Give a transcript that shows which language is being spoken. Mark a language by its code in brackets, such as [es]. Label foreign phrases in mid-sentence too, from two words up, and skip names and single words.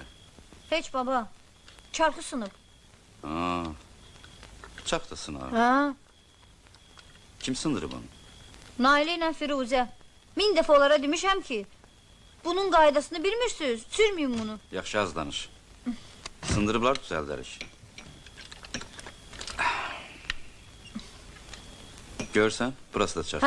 [az] Heç baba, çarkı sınıb. Aa, çark da sınav. Ha? Kim sındırıb onu? Nailə ilə Firuzə. 1000 dəfə onlara demişəm ki, bunun qaydasını bilmirsiniz, sürməyin bunu. Yaxşı az danış. Sındırıblar düzəldərik. Görsən, burası da çark.